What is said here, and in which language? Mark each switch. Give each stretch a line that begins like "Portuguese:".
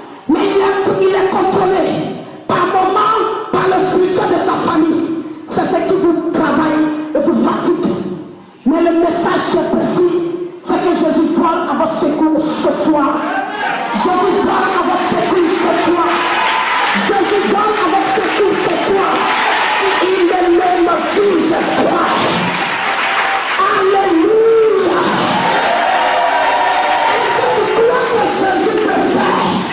French: Mais il est contrôlé par moment, par le spirituel de sa famille. C'est ce qui vous travaille et vous fatigue. Mais le message est précis, c'est que Jésus vole à votre secours ce soir. Jésus vole à votre secours ce soir. Jésus vole à votre secours ce soir.
English: In the name of Jesus Christ. Alléluia.
French: Est-ce que tu crois que Jésus peut faire?